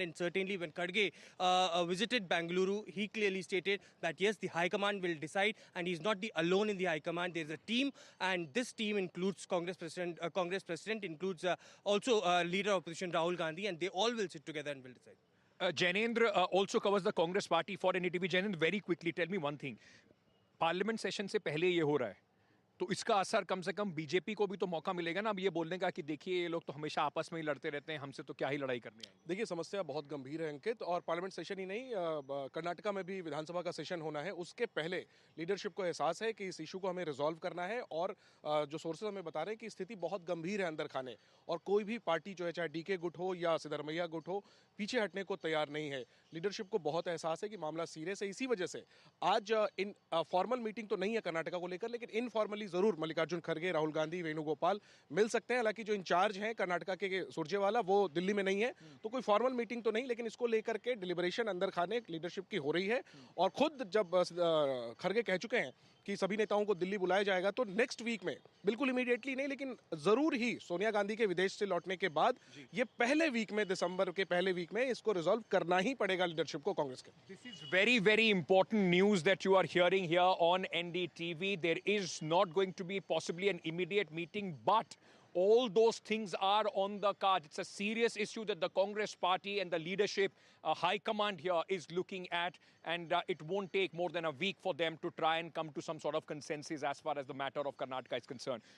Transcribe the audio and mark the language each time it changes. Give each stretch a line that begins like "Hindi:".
English: And certainly when Kharge visited Bengaluru, he clearly stated that yes, the High Command will decide, and he's not alone in the High Command. There's a team, and this team includes Congress President includes also Leader of Opposition Rahul Gandhi, and they all will sit together and will decide. Jainendra also covers the Congress party for NDTV. Jainendra, very quickly, tell me one thing.
Hindi: Parliament session से पहले ये हो रहा है, तो इसका असर कम से कम बीजेपी को भी तो मौका मिलेगा ना अब ये बोलने का कि देखिए ये लोग तो हमेशा आपस में ही लड़ते रहते हैं, हमसे तो क्या ही लड़ाई करनी है। देखिए, समस्या बहुत गंभीर है अंकित, और पार्लियामेंट सेशन ही नहीं, कर्नाटका में भी विधानसभा का सेशन होना है। उसके पहले लीडरशिप को एहसास है कि इस इशू को हमें रिजॉल्व करना है, और जो सोर्सेज हमें बता रहे हैं कि स्थिति बहुत गंभीर है अंदर खाने, और कोई भी पार्टी जो है, चाहे डीके गुट हो या सिद्धरमैया गुट हो, पीछे हटने को तैयार नहीं है। लीडरशिप को बहुत एहसास है कि मामला सीरियस है। इसी वजह से आज इन फॉर्मल मीटिंग तो नहीं है कर्नाटका को लेकर, लेकिन इनफॉर्मली जरूर मल्लिकार्जुन खड़गे, राहुल गांधी, वेणुगोपाल मिल सकते हैं। हालांकि जो इंचार्ज हैं कर्नाटका के सुरजेवाला, वो दिल्ली में नहीं है, तो कोई फॉर्मल मीटिंग तो नहीं, लेकिन इसको लेकर के डिलिबरेशन अंदर खाने लीडरशिप की हो रही है। और खुद जब खड़गे कह चुके हैं कि सभी नेताओं को दिल्ली बुलाया जाएगा, तो नेक्स्ट वीक में, बिल्कुल इमीडिएटली नहीं, लेकिन जरूर ही सोनिया गांधी के विदेश से लौटने के बाद ये पहले वीक में, दिसंबर के पहले वीक में इसको रिजॉल्व करना ही पड़ेगा लीडरशिप को, कांग्रेस के।
English: This is very, very important news that you are hearing here on NDTV. There is not going to be possibly an immediate meeting, but all those things are on the card. It's a serious issue that the Congress party and the leadership, high command here is looking at, and it won't take more than a week for them to try and come to some sort of consensus as far as the matter of Karnataka is concerned.